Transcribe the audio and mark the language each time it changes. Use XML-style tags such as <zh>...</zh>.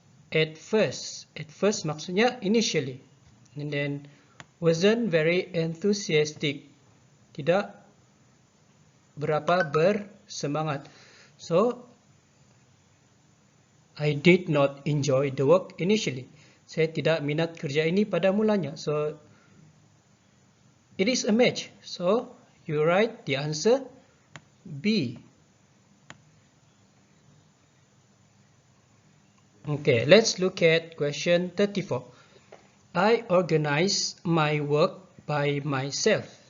<en>At first maksudnya initially. And then wasn't very enthusiastic.</en> <ms>Tidak berapa bersemangat.</ms> <en>So I did not enjoy the work initially.</en> <ms>Saya tidak minat kerja ini pada mulanya.</ms> <en>So it is a match. So you write the answer B. Okay, let's look at question 34. I organize my work by myself.</en>